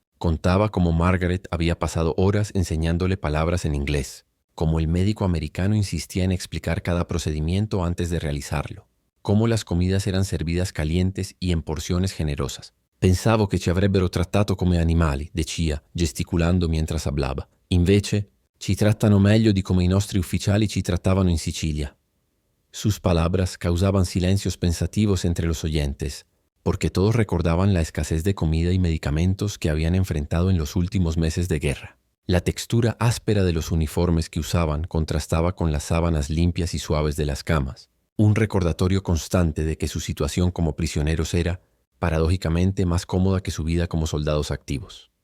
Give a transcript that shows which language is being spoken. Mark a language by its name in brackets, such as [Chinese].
[Spanish] Contaba cómo Margaret había pasado horas enseñándole palabras en inglés, cómo el médico americano insistía en explicar cada procedimiento antes de realizarlo, cómo las comidas eran servidas calientes y en porciones generosas. [Italian] «Pensavo che ci avrebbero trattato come animali», [Spanish] decía, gesticulando mientras hablaba. [Italian] «Invece, ci trattano meglio di come i nostri ufficiali ci trattavano in Sicilia». [Spanish] Sus palabras causaban silencios pensativos entre los oyentes, porque todos recordaban la escasez de comida y medicamentos que habían enfrentado en los últimos meses de guerra. La textura áspera de los uniformes que usaban contrastaba con las sábanas limpias y suaves de las camas, un recordatorio constante de que su situación como prisioneros era, paradójicamente, más cómoda que su vida como soldados activos.